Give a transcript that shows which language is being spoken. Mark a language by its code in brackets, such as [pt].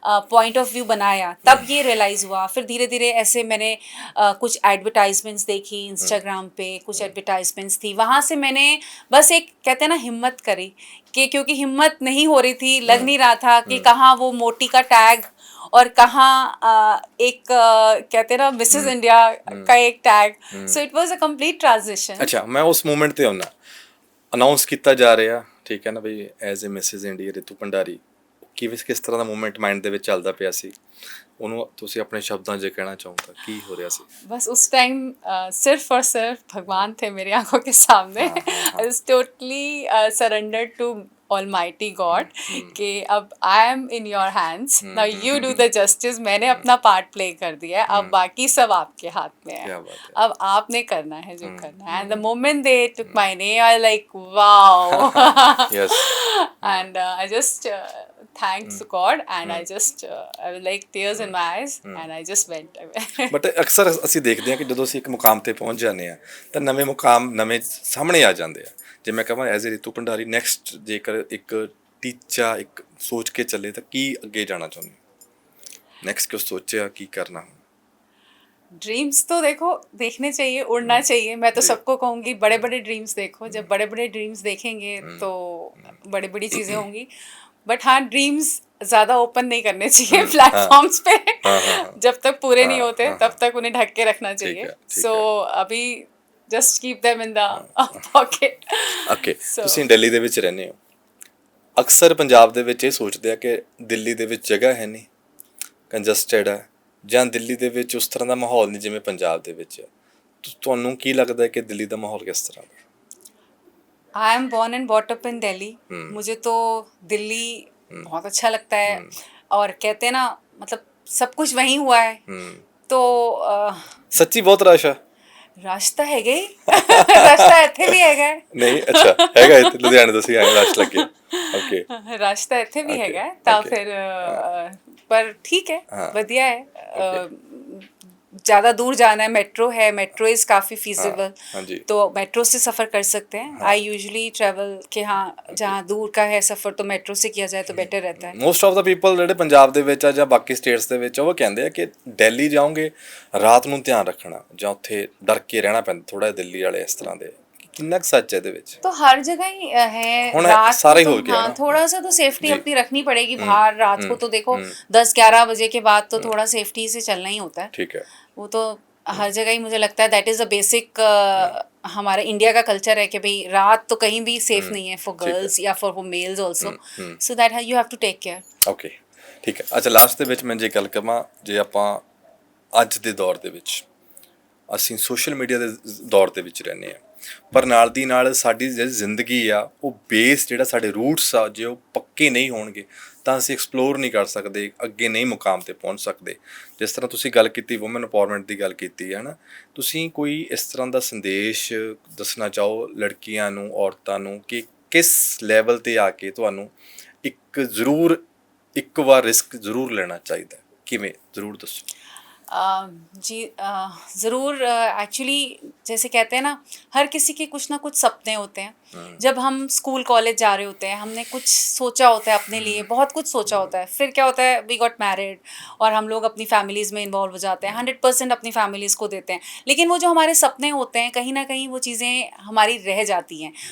[hi] Point of view बनाया तब ये रियलाइज़ हुआ फिर धीरे धीरे ऐसे मैंने कुछ एडवर्टाइजमेंट्स देखी इंस्टाग्राम पे कुछ एडवर्टाइजमेंट्स थी वहाँ से मैंने बस एक कहते हैं ना हिम्मत करी कि क्योंकि हिम्मत नहीं हो रही थी लग नहीं रहा था कि कहाँ वो मोटी का टैग और कहाँ एक कहते हैं ना मिसेस इंडिया का एक tag [en] so it was a complete transition [hi] अच्छा मैं उस मोमेंट [pa] ਤੇ ਆਉਣਾ ਅਨਾਉਂਸ ਕੀਤਾ ਜਾ ਰਿਹਾ ਠੀਕ ਹੈ ਨਾ ਬਈ as a Mrs India Ritu Bhandari ਕਿਸ ਤਰ੍ਹਾਂ ਦਾ ਮੂਵਮੈਂਟ ਮਾਈਂਡ ਦੇ ਵਿੱਚ ਚੱਲਦਾ ਪਿਆ ਸੀ ਉਹਨੂੰ ਤੁਸੀਂ ਆਪਣੇ ਸ਼ਬਦਾਂ 'ਚ ਕਹਿਣਾ ਚਾਹੋ ਤਾਂ ਕੀ ਹੋ ਰਿਹਾ ਸੀ [hi] बस उस टाइम सिर्फ और सिर्फ भगवान थे मेरी आंखों के सामने [en] I was totally surrendered to Almighty God [hi] कि अब [en] I am in your hands now you do the justice [hi] मैंने अपना पार्ट प्ले कर दिया है अब बाकी सब आपके हाथ में है अब आपने करना है [en] जो करना है and the moment they took my name I like wow and I just thanks to God and I just I was like tears in my eyes and I just went away [pa] but ਅਕਸਰ ਅਸੀਂ ਦੇਖਦੇ ਹਾਂ ਕਿ ਜਦੋਂ ਅਸੀਂ ਇੱਕ ਮੁਕਾਮ ਤੇ ਪਹੁੰਚ ਜਾਂਦੇ ਆ ਤਾਂ ਨਵੇਂ ਮੁਕਾਮ ਨਵੇਂ ਸਾਹਮਣੇ ਆ ਜਾਂਦੇ ਆ ਜੇ ਮੈਂ ਕਹਾਂ as a Ritu Bhandari next ਜੇਕਰ ਇੱਕ ਟੀਚਾ ਇੱਕ ਸੋਚ ਕੇ ਚੱਲੇ ਤਾਂ ਕੀ ਅੱਗੇ ਜਾਣਾ ਚਾਹੁੰਦੇ ਨੈਕਸਟ ਕਿਉਂ ਸੋਚਿਆ ਕੀ ਕਰਨਾ [hi] ड्रीम्स तो देखो देखने चाहिए उड़ना चाहिए मैं तो सबको कहूँगी बड़े बड़े ड्रीम्स देखो जब बड़े बड़े ड्रीम्स देखेंगे तो बड़ी बड़ी चीज़ें होंगी बट हाँ ड्रीम्स ज़्यादा ओपन नहीं करने चाहिए प्लेटफॉर्म्स पे जब तक पूरे नहीं होते तब तक उन्हें ढक के रखना चाहिए सो अभी [en] just keep them in the pocket [pa] okay ਤੁਸੀਂ ਦਿੱਲੀ ਦੇ ਵਿੱਚ ਰਹਿੰਦੇ ਹੋ ਅਕਸਰ ਪੰਜਾਬ ਦੇ ਵਿੱਚ ਇਹ ਸੋਚਦੇ ਆ ਕਿ ਦਿੱਲੀ ਦੇ ਵਿੱਚ ਜਗ੍ਹਾ ਹੈ ਨਹੀਂ ਕੰਜਸਟਡ ਹੈ ਜਾਂ ਦਿੱਲੀ ਦੇ ਵਿੱਚ ਉਸ ਤਰ੍ਹਾਂ ਦਾ ਮਾਹੌਲ ਨਹੀਂ ਜਿਵੇਂ ਪੰਜਾਬ ਦੇ ਵਿੱਚ ਹੈ ਤੁਹਾਨੂੰ ਕੀ ਲੱਗਦਾ ਹੈ ਕਿ ਦਿੱਲੀ ਦਾ ਮਾਹੌਲ ਕਿਸ ਤਰ੍ਹਾਂ ਦਾ [en] I am born and bought up in Delhi [hi] मुझे तो दिल्ली बहुत अच्छा लगता है और कहते हैं ना मतलब सब कुछ वहीं हुआ है तो सच्ची बहुत रश है रश तो है गई रश तो [pa] ਇੱਥੇ ਵੀ ਹੈਗਾ ਨਹੀਂ ਅੱਛਾ ਹੈਗਾ ਇੱਥੇ ਲੁਧਿਆਣੇ ਤੋਂ ਸੀ ਆਏ ਰਸ਼ ਲੱਗੇ ਓਕੇ [hi] रश तो [pa] ਇੱਥੇ ਵੀ ਹੈਗਾ ਤਾਂ ਫਿਰ [hi] पर ठीक है बढ़िया है ज़्यादा दूर जाना है मेट्रो इज़ काफ़ी फीजिबल तो मेट्रो से सफ़र कर सकते हैं [en] I usually travel [hi] कि हाँ जहाँ दूर का है सफ़र तो मेट्रो से किया जाए तो बेटर रहता है [en] most of the people [pa] ਜਿਹੜੇ ਪੰਜਾਬ ਦੇ ਵਿੱਚ ਆ ਜਾਂ ਬਾਕੀ ਸਟੇਟਸ ਦੇ ਵਿੱਚ ਉਹ ਕਹਿੰਦੇ ਆ ਕਿ ਦਿੱਲੀ ਜਾਓਗੇ ਰਾਤ ਨੂੰ ਧਿਆਨ ਰੱਖਣਾ ਜਾਂ ਉੱਥੇ ਡਰ ਕੇ ਰਹਿਣਾ ਪੈਂਦਾ ਥੋੜਾ ਦਿੱਲੀ ਵਾਲੇ ਇਸ ਤਰ੍ਹਾਂ ਦੇ [hi] कितना सच है तो हर जगह ही है रात सारे तो, हो गया हाँ, थोड़ा सा तो सेफ्टी अपनी रखनी पड़ेगी बाहर रात को तो देखो 10-11 बजे के बाद तो थोड़ा सेफ्टी से चलना ही होता है ठीक है वो तो हर जगह ही मुझे लगता है [en] that is a basic [hi] हमारा इंडिया का कल्चर है कि भाई रात तो कहीं भी सेफ नहीं है फॉर ठीक है। [en] Girls या for males also, so that you have to take care. [pa] Okay, ਠੀਕ ਹੈ। ਅੱਛਾ, ਲਾਸਟ ਦੇ ਵਿੱਚ ਮੈਂ ਜੇ ਗੱਲ ਕਰਾਂ, ਜੇ ਆਪਾਂ ਅੱਜ ਦੇ ਦੌਰ ਦੇ ਵਿੱਚ ਅਸੀਂ ਸੋਸ਼ਲ ਮੀਡੀਆ ਦੇ ਦੌਰ ਦੇ ਵਿੱਚ ਰਹਿੰਦੇ ਹਾਂ, ਪਰ ਨਾਲ ਦੀ ਨਾਲ ਸਾਡੀ ਜਿਹੜੀ ਜ਼ਿੰਦਗੀ ਆ ਉਹ ਬੇਸ ਜਿਹੜਾ ਸਾਡੇ ਰੂਟਸ ਆ ਜੇ ਉਹ ਪੱਕੇ ਨਹੀਂ ਹੋਣਗੇ ਤਾਂ ਅਸੀਂ ਐਕਸਪਲੋਰ ਨਹੀਂ ਕਰ ਸਕਦੇ, ਅੱਗੇ ਨਹੀਂ ਮੁਕਾਮ 'ਤੇ ਪਹੁੰਚ ਸਕਦੇ। ਜਿਸ ਤਰ੍ਹਾਂ ਤੁਸੀਂ ਗੱਲ ਕੀਤੀ ਵੂਮਨ ਇੰਪਾਵਰਮੈਂਟ ਦੀ ਗੱਲ ਕੀਤੀ ਹੈ ਨਾ, ਤੁਸੀਂ ਕੋਈ ਇਸ ਤਰ੍ਹਾਂ ਦਾ ਸੰਦੇਸ਼ ਦੱਸਣਾ ਚਾਹੋ ਲੜਕੀਆਂ ਨੂੰ, ਔਰਤਾਂ ਨੂੰ ਕਿ ਕਿਸ ਲੈਵਲ 'ਤੇ ਆ ਕੇ ਤੁਹਾਨੂੰ ਇੱਕ ਵਾਰ ਰਿਸਕ ਜ਼ਰੂਰ ਲੈਣਾ ਚਾਹੀਦਾ, ਕਿਵੇਂ, ਜ਼ਰੂਰ ਦੱਸੋ। [hi] जी ज़रूर। एक्चुअली जैसे कहते हैं ना, हर किसी के कुछ ना कुछ सपने होते हैं। जब हम स्कूल कॉलेज जा रहे होते हैं, हमने कुछ सोचा होता है अपने लिए, बहुत कुछ सोचा होता है, फिर क्या होता है, [en] we got married [hi] और हम लोग अपनी फैमिलीज़ में इन्वॉल्व हो जाते हैं, 100% अपनी फैमिलीज़ को देते हैं, लेकिन वो जो हमारे सपने होते हैं कहीं ना कहीं वो चीज़ें हमारी रह जाती हैं।